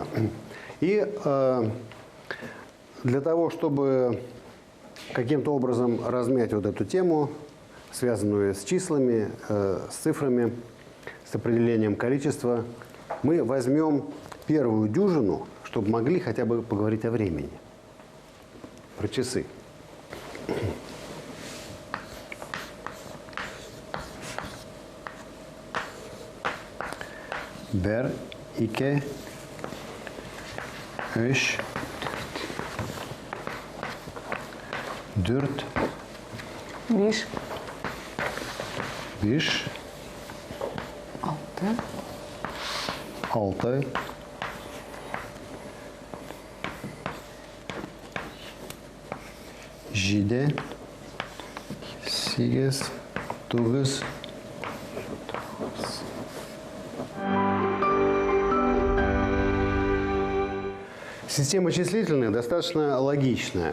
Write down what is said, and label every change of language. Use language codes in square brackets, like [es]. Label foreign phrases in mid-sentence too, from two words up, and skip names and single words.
[ru] И для того, чтобы каким-то образом размять вот эту тему, связанную с числами, с цифрами, с определением количества, мы возьмем первую дюжину, чтобы могли хотя бы поговорить о времени, про часы. [tt] Бер, ике, үш, дүрт, Виш. биш, Алты. алты, жеті, сегіз, тоғыз. [ru] Система числительных достаточно логичная.